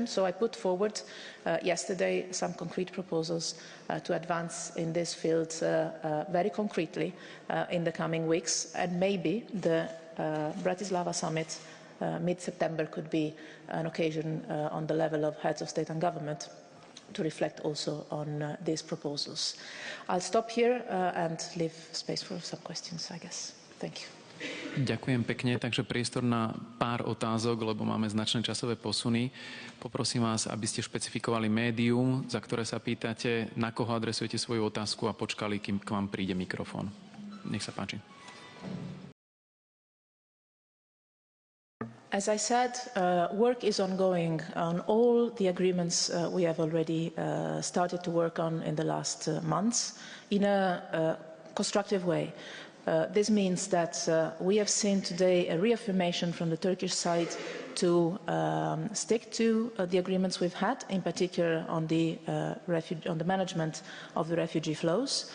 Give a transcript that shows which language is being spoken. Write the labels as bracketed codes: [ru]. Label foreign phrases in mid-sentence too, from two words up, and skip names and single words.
[en] So I put forward yesterday some concrete proposals to advance in this field very concretely in the coming weeks, and maybe the Bratislava summit mid-September could be an occasion on the level of heads of state and government to reflect also on these proposals. I'll stop here and leave space for some questions, I guess. Thank you. [sk] Ďakujem pekne, takže priestor na pár otázok, lebo máme značné časové posuny. Poprosím vás, aby ste špecifikovali médium, za ktoré sa pýtate, na koho adresujete svoju otázku a počkali, kým k vám príde mikrofón. Nech sa páči. [en] As I said, work is ongoing on all the agreements we have already started to work on in the last months in a constructive way. This means that we have seen today a reaffirmation from the Turkish side to stick to the agreements we've had, in particular on the management of the refugee flows.